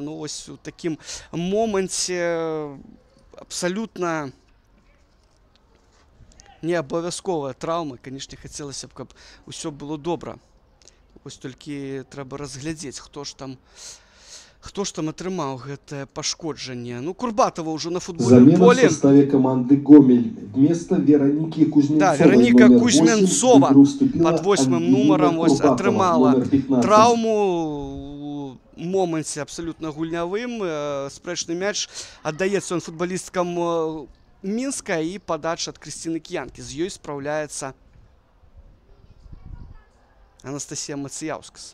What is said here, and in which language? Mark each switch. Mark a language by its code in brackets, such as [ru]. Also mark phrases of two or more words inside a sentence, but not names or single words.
[be] Ну, вось у такім моманце абсалютна не абавязковая траўма. Канешне, хацелася б, каб усё было добра. Вось толькі трэба разглядзець, хто ж там атрымаў гэтае пашкоджанне. Ну, Курбатова ўжо на футбольным поле. [ru] Замена в составе команды Гомель. Вместо Вероники Кузьменцовой. [be] Да, Вероника Кузьменцова под 8-м нумаром ось атрымала траўму. У моменце абсалютна гульнявым. Спрэчны мяч аддаецца ён футбалісткам Мінска і падача ад Крысціны Кіянкі. З ёй спраўляецца Анастасія Мацыяўскас.